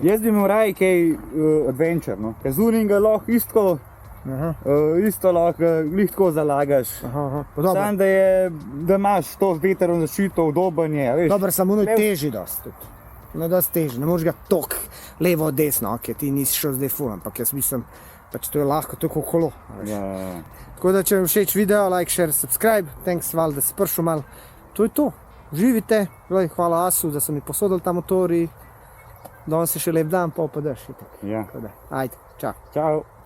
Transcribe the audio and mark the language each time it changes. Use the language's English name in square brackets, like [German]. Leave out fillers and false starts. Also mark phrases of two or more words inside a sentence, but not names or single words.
[Slovenian] Jaz bi imel raje kaj adventure, no. Ker z uninga lahko isto lahko glih tako zalagaš. Sam da imaš to veterno zaščito, udobanje, veš. Dobro, samo teži dosti. Dosti teži, ne moreš ga tok levo, desno, ok, ti nisi šel zdaj ful, ampak jaz mislim, pač to je lahko, to je kot kolo. Ja. Tako da, če vam všeč video, [English] like, share, subscribe, thanks Val, [Slovenian] da si prišel malo. To je to, živite, hvala Asu, da so mi posodili ta motor in danes je še lep dan, pa daš. Ja. Ajde, čau. Čau.